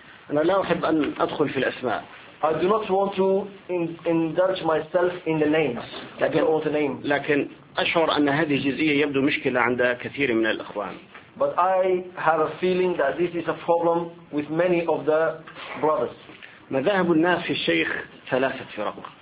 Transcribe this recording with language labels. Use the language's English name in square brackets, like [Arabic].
[Arabic] أنا لا أحب أن أدخل في الأسماء. [English] I do not want to indulge myself in the names. لكن all the names. [Arabic] لكن أشعر أن هذه الجزئية يبدو مشكلة عند كثير من الأخوان. [English] But I have a feeling that this is a problem with many of the brothers. [Arabic] مذاهب الناس في الشيخ ثلاثة فرق.